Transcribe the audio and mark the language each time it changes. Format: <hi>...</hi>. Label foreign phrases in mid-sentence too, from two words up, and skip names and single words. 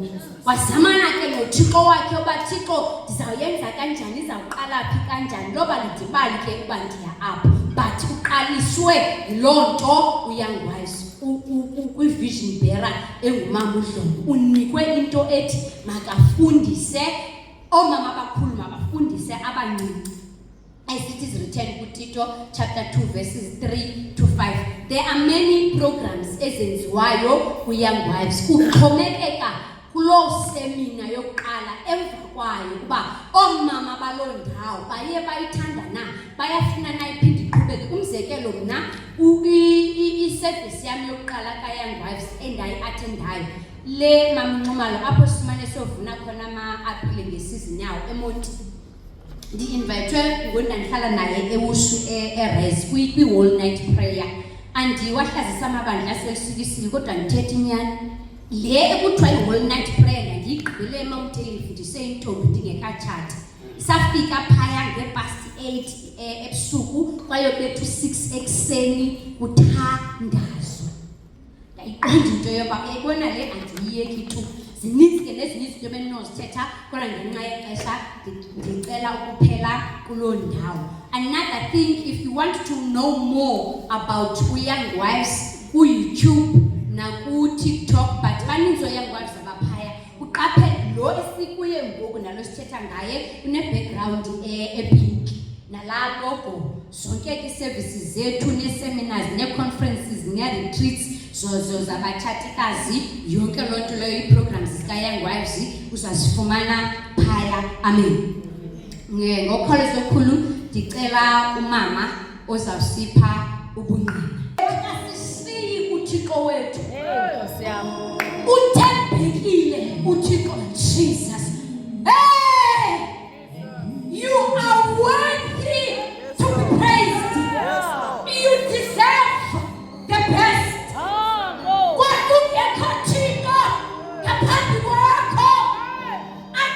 <xh>Wazamana ke noThixo wakhe uba Thixo ndizawuyenza kanjani, izawuqala phi kanjani, loba lidibali ke uba ndiya apho. But uqaliswe yiloo nto uYoung Wives kwi-</xh> <en>vision bearer</en> <xh>engumama uDlomo unikwe into ethi makafundise oomama abakhulu mabafundise abancinci.</xh> <en>As it is written kuTito chapter 2 verses 3 to 5. There are many programs</en> <xh>ezenziwayo kuYoung Wives. Kuxhomekeka kuloo semina yokuqala emva kwayo ukuba oomama baloo ndawo baye bayithanda na, bayafuna na iphinde iqhubeke. Umzekelo mna i-service yami yokuqala ka-Young Wives endayi-athendayo le Mama Nxumalo apho simane siyovuna khona ama-apile ngesizini yawo eMonti. Ndi-invitwe ngondandihlala naye ewushu eRes kwi-</xh> <en>whole night prayer,</en> <xh>andiwahlazisa amabandla aselisukisile kodwa ndithetha inyani. Le ekuthiwa i-</xh> <en>whole night prayer</en> <xh>ndiyigqibele eMountaineer ndifundise intombi ndingekatshati. Safika phaya nge-8 ebusuku kwayobethu 6 ekuseni kuthandazwa. Ndayiqonda into yoba uyayibona le andiyiyeki tu. Zininzi ke nezinye izinto ebenozithetha kodwa ngenxa yexesha ndicela ukuphela kuloo ndawo.</xh> <en>Another thing, if you want to know more about</en> <xh>Young Wives ku-YouTube naku-TikTok, but baninzi Young Wives abaphaya, uqaphele lo esikuye ngoku nalo sithetha ngaye une-background epink nalaa logo. Zonke ke services zethu nee-seminars nee-conferences nee-retreats zozo zabatshatikazi, yonke loo nto leyo ii-programs zika-Young Wives uzazifumana phaya. Amen. Ngokholo okukhulu ndicela umama ozawusipha ubungqina. Asisiyi uThixo wethu, uthembekile uThixo.</xh> <en>Jesus, hey, you are worthy to be praised. You deserve the best.</en> <xh>Kwakungekho Thixo ngaphambi kwakho,</xh>